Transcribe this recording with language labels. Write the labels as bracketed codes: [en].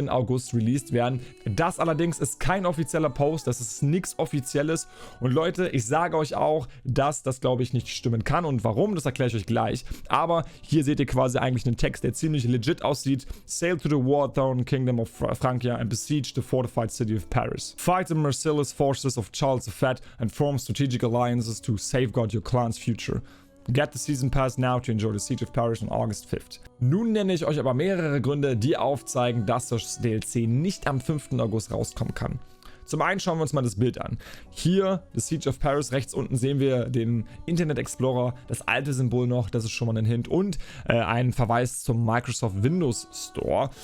[de] August released werden. Das allerdings ist kein offizieller Post, das ist nichts Offizielles. Und Leute, ich sage euch auch, dass das, glaube ich, nicht stimmen kann. Und warum, das erkläre ich euch gleich. Aber hier seht ihr quasi eigentlich einen Text, der ziemlich legit aussieht. [en] Sail to the war-torn kingdom of Francia and besiege the fortified city of Paris. Fight the merciless forces of Charles the Fat and form strategic alliances to safeguard your clan's future. Get the Season Pass now to enjoy the Siege of Paris on August 5th. [de] Nun nenne ich euch aber mehrere Gründe, die aufzeigen, dass das DLC nicht am 5. August rauskommen kann. Zum einen schauen wir uns mal das Bild an. Hier, The Siege of Paris, rechts unten sehen wir den Internet Explorer, das alte Symbol noch, das ist schon mal ein Hint und ein Verweis zum Microsoft Windows Store.